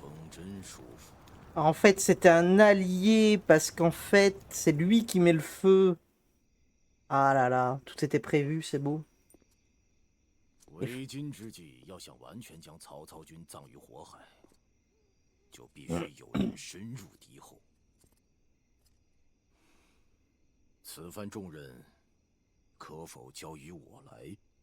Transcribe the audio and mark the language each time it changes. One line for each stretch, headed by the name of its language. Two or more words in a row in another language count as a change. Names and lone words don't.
French: En fait, c'était un allié parce qu'en fait, c'est lui qui met le feu. Ah là là, tout était prévu, c'est beau.
Chinese: 为今之计，要想完全将曹操军葬于火海，就必须有人深入敌后。此番重任，可否交于我来？